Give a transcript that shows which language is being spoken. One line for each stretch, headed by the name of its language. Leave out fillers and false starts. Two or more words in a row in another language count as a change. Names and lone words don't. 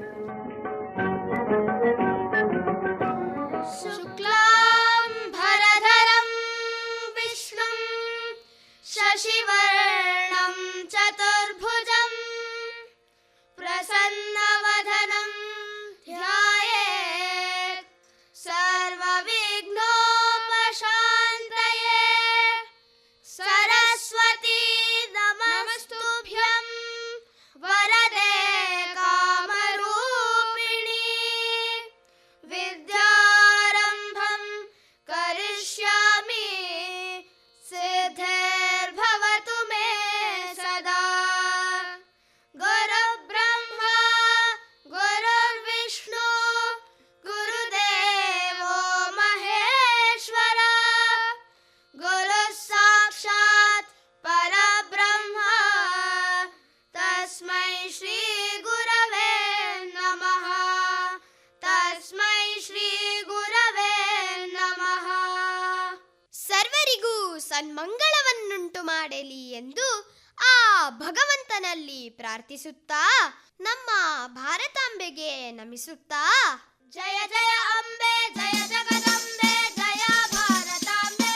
Sanskrit: ಶುಕ್ಲಾಂಬರಧರಂ ವಿಷ್ಣುಂ ಶಶಿವರ್ಣಂ ಚತುರ್ಭುಜಂ ಪ್ರಸನ್ನವದನಂ ಧ್ಯಾಯೇತ್ ಸರ್ವವಿಘ್ನೋಪಶಾಂತಯೇ. ಸರಸ್ವತೀ ನಮಸ್ತುಭ್ಯಂ ವರದೆ ಕಾಮರೂಪಿಣಿ. ವಿದ್ಯಾರಂಭಂ ಕರಿಷ್ಯಾಮಿ ಸಿದ್ಧಿರ್ಭವತು ಮೇ ಸದಾ. ಗುರುಬ್ರಹ್ಮ ಗುರುರ್ವಿಷ್ಣು ಗುರುದೇವೋ ಮಹೇಶ್ವರ. ಗುರು ಸಾಕ್ಷಾತ್ ಪರಬ್ರಹ್ಮ ತಸ್ಮೈ ಶ್ರೀ ಗುರವೇ ನಮಃ. ತಸ್ಮೈ ಶ್ರೀ ಗುರವೇ ನಮಃ.
Kannada: ಸರ್ವರಿಗೂ ಸನ್ಮಂಗಳವನ್ನುಂಟು ಮಾಡಲಿ ಎಂದು ಆ ಭಗವಂತನಲ್ಲಿ ಪ್ರಾರ್ಥಿಸುತ್ತಾ, ನಮ್ಮ ಭಾರತಾಂಬೆಗೆ ನಮಿಸುತ್ತಾ, ಜಯ ಜಯ ಅಂಬೆ ಜಯ ಜಗದಂಬೆ ಜಯ ಭಾರತಾಂಬೆ.